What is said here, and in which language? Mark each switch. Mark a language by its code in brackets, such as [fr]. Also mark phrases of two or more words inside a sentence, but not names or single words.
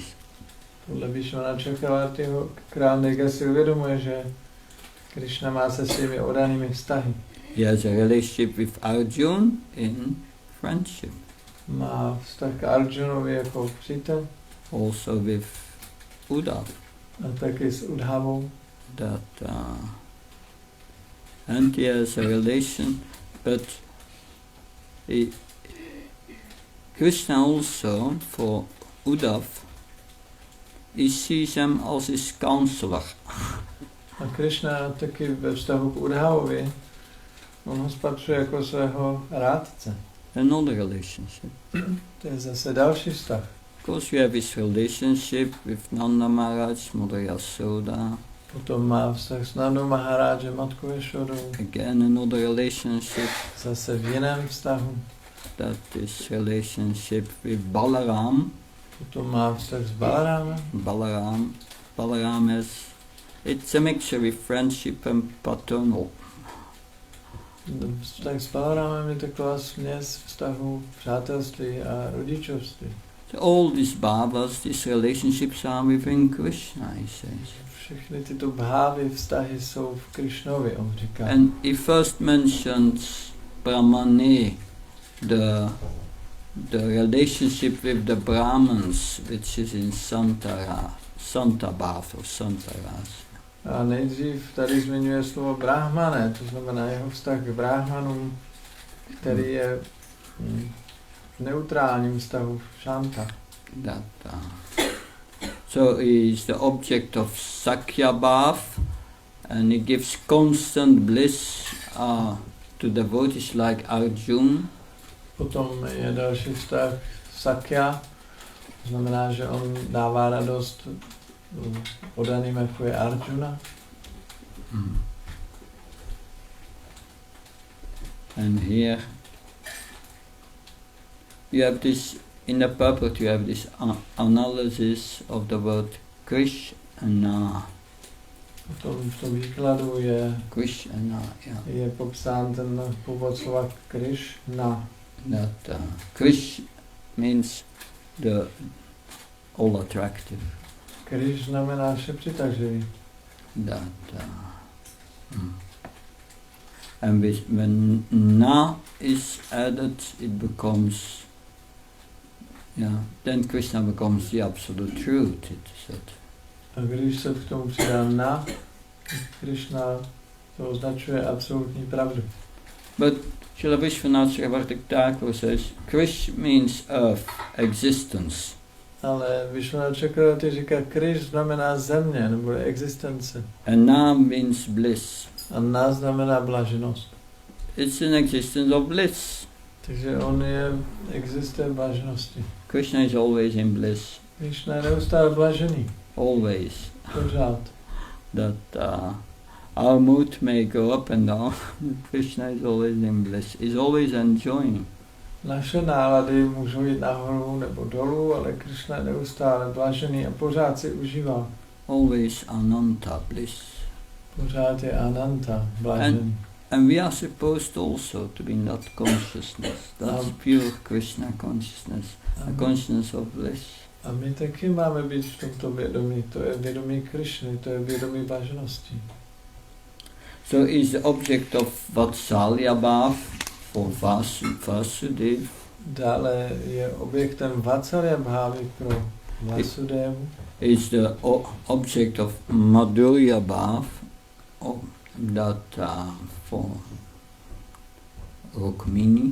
[cs] Podle Vishwanath Chakravartiho král Nega si uvědomuje, že Krishna má se svými oddanými vztahy. [en] He has a relationship with Arjuna in friendship. [cs] Má vztah k Arjunovi jako přítel. [en] Also with Uddhav. [cs] A taky s Udhavou. [en] And he has a relation, but Krishna also, for Uddhav, he sees him as his counselor. [cs] A Krishna taky ve vztahu k Udhavovi, on ho spatřuje jako svého rádce. [en] Another relationship. [cs] To je zase další vztah. [en] Of course, you have his relationship with Nanda Maharaj, Mother Yasoda. [cs] Potom má vztah s Nandou Maharážem, matkou Ješodou. [en] Again, another relationship. [cs] Zase v jiném vztahu. [en] That is relationship with Balaram. [cs] Potom má vztah s Balarámem. [en] Balaram is, it's a mixture with friendship and paternal. [cs] Vztah s Balarámem je taková směs vztahu přátelství a rodičovství. [en] So all these bhavas, these relationships are within Krishna, he says. [cs] Všechny tyto bhávy, vztahy jsou v Krishnovi, on říká. [en] And he first mentions Brahmane, the relationship with the Brahmins, which is in Santabhav or Santaras. [cs] A nejdřív tady zmiňuje slovo brahmane, to znamená jeho vztah k brahmanům, který je v neutrálním vztahu Shanta. [en] So he is the object of [sa] Sakya Bhav, [en] and he gives constant bliss to devotees like Arjuna. [cs] Potom je další vztah Sakya, to znamená, že on dává radost oddaným, jako je Arjuna. [en] And here you have this, in the purport you have this analysis of the word Krishna. [cs] V tom výkladu je [en] Krishna, yeah. [cs] Je popsán ten původ slova Krishna. [en] That Krish means the all attractive. [cs] Krish znamená vše přitažlivý. [en] And when na is added, it becomes, then Krishna becomes the absolute truth, it said. [cs] A když se k tomu přidá na, Krishna to označuje absolutní pravdu. [en] But Srila Vishwanath Chakravarti Thakur says, Krish means earth, existence. [cs] Ale Vishwanath Chakravarti říká, Krish znamená země, nebo existence. [en] And na means bliss. [cs] A na znamená blaženost. [en] It's an existence of bliss. [cs] Takže on existuje v blaženosti. [en] Krishna is always in bliss. [cs] Krishna je neustále blažený. [en] Always. [cs] Pořád. [en] That our mood may go up and down. Krishna is always in bliss. He's always enjoying. [cs] Naše nálady můžou jít nahoru nebo dolů, ale Krishna je neustále blažený a pořád si užívá. [en] Always ananta bliss. [cs] Pořád je ananta, blažený. [en] And we are supposed also to be in that consciousness. That's pure Krishna consciousness. A consciousness of bliss. [cs] A my taky máme být v tomto vědomí. To je vědomí Krishny, to je vědomí blaženosti. [en] So is the object of [sa] Vatsalya Bhav [en] for Vasudev. [cs] Dále je objektem [sa] Vatsalya Bhavy [cs] pro Vasudevu. [en] Is the object of [sa] Madhurya Bhav [en] for Rukmini.